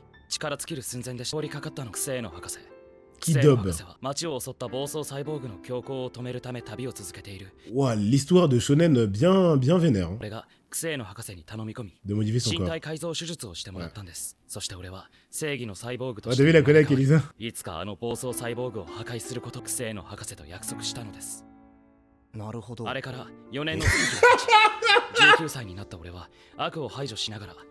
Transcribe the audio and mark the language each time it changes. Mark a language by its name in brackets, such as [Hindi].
[Japanese] 力尽きる寸前で通りかかったのクセイの博士。クセイの博士は町を襲った暴走サイボーグの強行を止めるため旅を続けている。 [French] Ouah, l'histoire de shonen bien vénère. [Japanese] 俺がクセイの博士に頼み込み、身体改造手術をしてもらったんです。そして俺は正義のサイボーグとして、いつかあの暴走サイボーグを破壊することクセイの博士と約束したのです。なるほど。あれから4年の月日が経ち、19歳になった俺は悪を排除しながら。